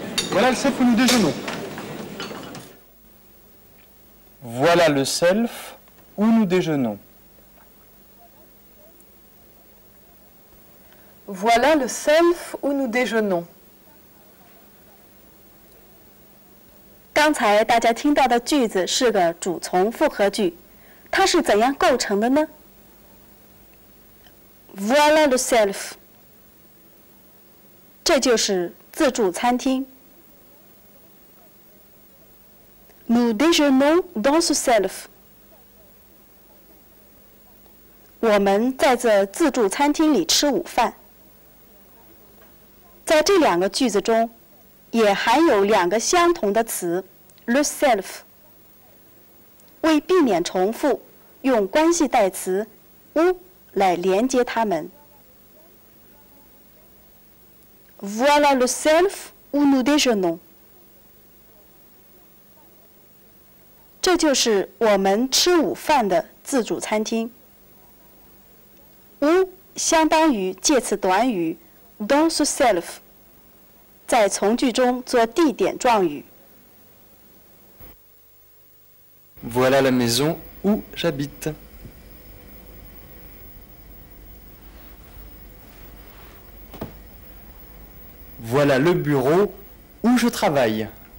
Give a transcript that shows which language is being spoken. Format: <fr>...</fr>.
<fr>Voilà le chef où nous déjeunons. Voilà le self où nous déjeunons. Voilà le self où nous déjeunons.</fr> <zh>刚才大家听到的句子是个主从复合句，它是怎样构成的呢？</zh> <fr>Voilà le self，</fr> <zh>这就是自助餐厅。</zh> <fr>Nous déjeunons dans ce self。</fr> <zh>我们在这自助餐厅里吃午饭。在这两个句子中，也含有两个相同的词 le self。为避免重复，用关系代词 où 来连接它们。</zh> <fr>Voilà le self où nous déjeunons。</fr> <zh>这就是我们吃午饭的自助餐厅。 où 相当于介词短语</zh> <fr>dans ce self，</fr> <zh>在从句中做地点状语。</zh> <fr>Voilà la maison où j'habite. Voilà le bureau où je travaille.</fr>